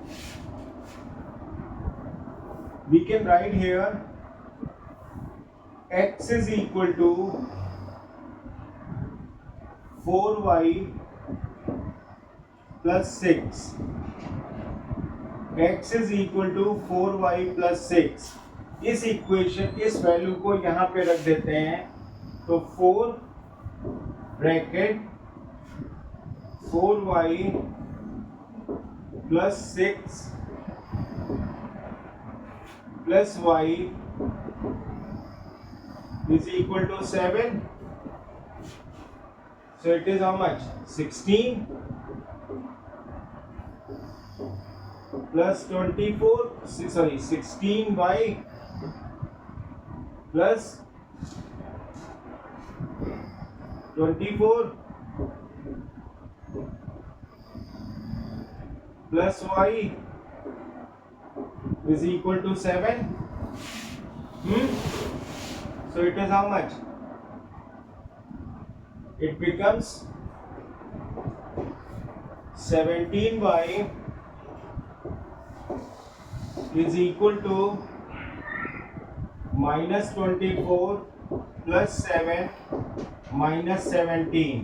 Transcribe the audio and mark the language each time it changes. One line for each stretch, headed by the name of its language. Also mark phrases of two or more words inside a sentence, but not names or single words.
English: We can write here x is equal to 4y plus 6. x is equal to 4y plus 6.
Hindi: इस इक्वेशन, इस वैल्यू को यहाँ पे रख देते हैं, तो 4 ब्रैकेट
English: 4y plus 6 plus y is equal to 7. So it is how much? 16 plus 24, 16y plus 24 plus y is equal to 7. So it is how much? It becomes 17y is equal to minus 24 plus 7 minus 17.